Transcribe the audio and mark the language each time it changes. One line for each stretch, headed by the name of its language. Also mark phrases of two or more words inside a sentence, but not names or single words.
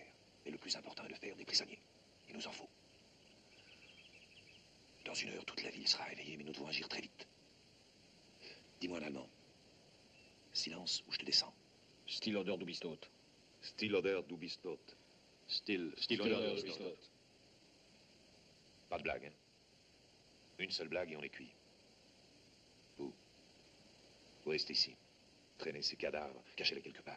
French: Mais le plus important est de faire des prisonniers. Il nous en faut. Dans 1 heure, toute la ville sera éveillée, mais nous devons agir très vite. Dis-moi en allemand. Silence ou je te descends.
German: Still oder du bist tot. Still oder du bist tot. Still oder du bist tot.
French: Pas de blague, hein? Une seule blague et on est cuit. Vous restez ici. Traînez ces cadavres, cachez-les quelque part.